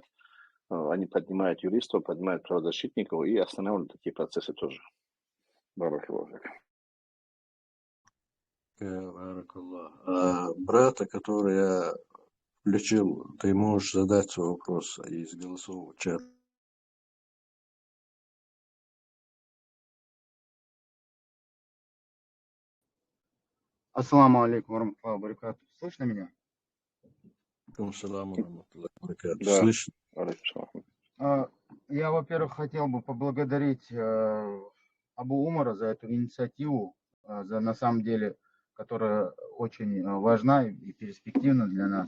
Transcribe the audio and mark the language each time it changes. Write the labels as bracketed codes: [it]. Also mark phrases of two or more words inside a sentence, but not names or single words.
[ru] Они поднимают юристов, поднимают правозащитников и останавливают такие процессы тоже. Баракаллах. Брата, который я включил, ты можешь задать свой вопрос из голосового чата. [ar] السلام عليكم ورحمة الله وبركاته. [ru] Слышно меня? Да. Слышно? Я, во-первых, хотел бы поблагодарить Абу Умара за эту инициативу, на самом деле, которая очень важна и перспективна для нас.